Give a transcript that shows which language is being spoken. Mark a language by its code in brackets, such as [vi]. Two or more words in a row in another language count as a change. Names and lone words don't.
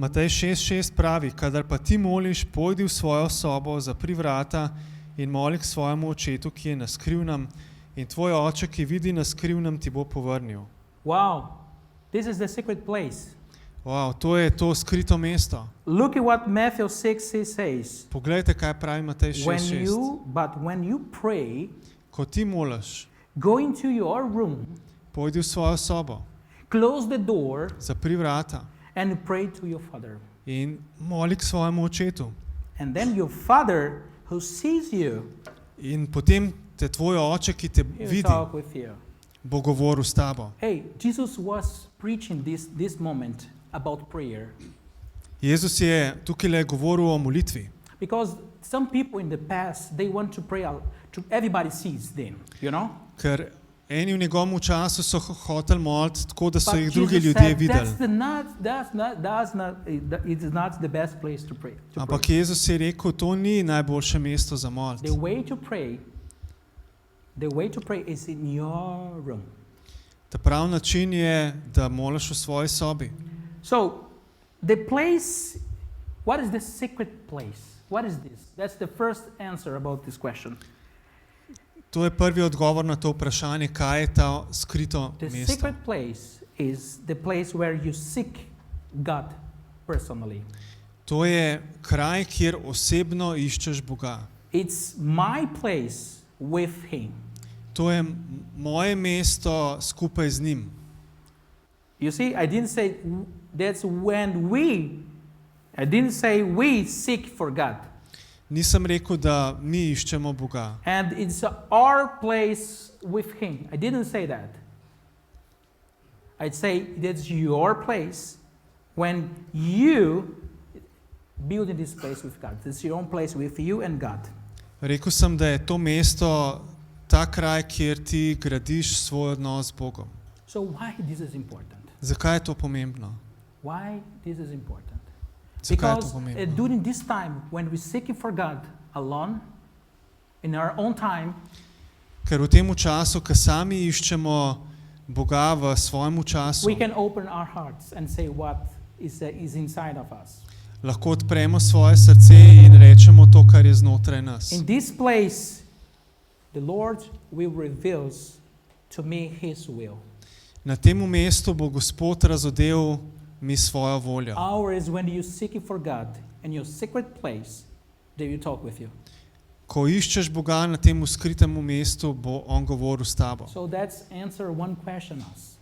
[sl] Matej 6:6 pravi, kadar pa ti moliš, pojdi v svojo sobo, zapri vrata in moli k svojemu očetu, ki je na skrivnem, in tvoj oče, ki vidi na skrivnem, ti bo povrnil. [en] Wow, this is the secret place. [sl] Wow, to je to skrito mesto. [en] Look at what Matthew 6 says. [sl] Poglejte, kaj pravi Matej 6:6. [en] When you pray, [sl] Ko ti moliš, [en] go into your room, [sl] pojdi v svojo sobo, [en] close the door, [sl] zapri vrata [en] and pray to your Father. [sl] in moli k svojemu očetu. [en] And then your Father who sees you, [sl] In potem te tvoj oče, ki te [en] he'll [sl] vidi, [en] talk with you. [sl] bo govoril s tabo. [en] Hey, Jesus was preaching this moment about prayer. [sl] Jezus je tukaj le govoril o molitvi. [en] Because some people in the past, they want to pray out, to everybody sees them, you know? [sl] Ker eni v njegovem času so hoteli moliti tako, da so [en] But [sl] jih drugi [en] Jesus [sl] ljudje [en] said, [sl] videli. [en] it is not the best place to pray. [sl] Ampak Jezus je rekel, to ni najboljše mesto za moliti. [en] The way to pray is in your room. [sl] Ta pravi način je, da moliš v svoji sobi. [en] So, the place, what is the secret place? What is this? That's the first answer about this question. [sl] To je prvi odgovor na to vprašanje, kaj je ta skrito [en] The [sl] mesto. [en] secret place is the place where you seek God personally. [sl] To je kraj, kjer osebno iščeš Boga. [en] It's my place with Him. [sl] To je moje mesto skupaj z njim. [en] You see, I didn't say that's when I didn't say we seek for God. [sl] Nisem rekel, da mi iščemo Boga. [en] And it's our place with Him. I didn't say that. I'd say that's your place when you build in this place with God. It's your own place with you and God. [sl] Rekel sem, da je to mesto ta kraj, kjer ti gradiš svoj odnos z Bogom. [en] So why this is important? [sl] Zakaj je to pomembno? [en] Why this is important? [sl] Zakaj je to [en] Because [sl] pomembno? [en] during this time when we're seeking for God alone, in our own time, [sl] Ker v tem času, ko sami iščemo Boga v svojem času, [en] we can open our hearts and say what is inside of us. [sl] lahko odpremo svoje srce in rečemo to, kar je znotraj nas. [en] In this place, the Lord will reveal to me His will. [sl] Na tem mestu bo Gospod razodel mi svojo voljo. [en] Hour is when you seek for God in your secret place, they will talk with you. [sl] Ko iščeš Boga na tem skritem mestu, bo on govoril s tabo. [en] So that's answer one question us.